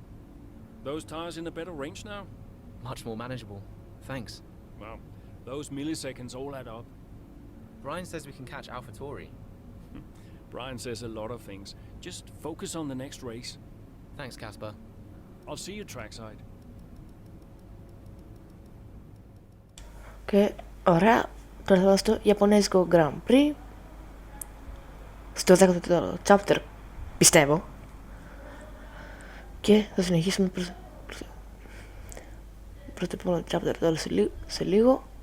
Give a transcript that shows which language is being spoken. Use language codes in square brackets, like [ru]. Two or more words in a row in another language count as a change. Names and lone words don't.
[en] Those tires in a better range now? Much more manageable. Thanks. Well, those milliseconds all add up. Brian says we can catch Alpha Tauri. Brian says a lot of things. Just focus on the next race. Thanks, Casper. I'll see you trackside. [el] Και ωραία, τώρα θα πάμε στο Ιαπωνέζικο Grand Prix. Στο 14ο chapter, πιστεύω. Και θα συνεχίσουμε προς το επόμενο chapter τώρα σε λίγο.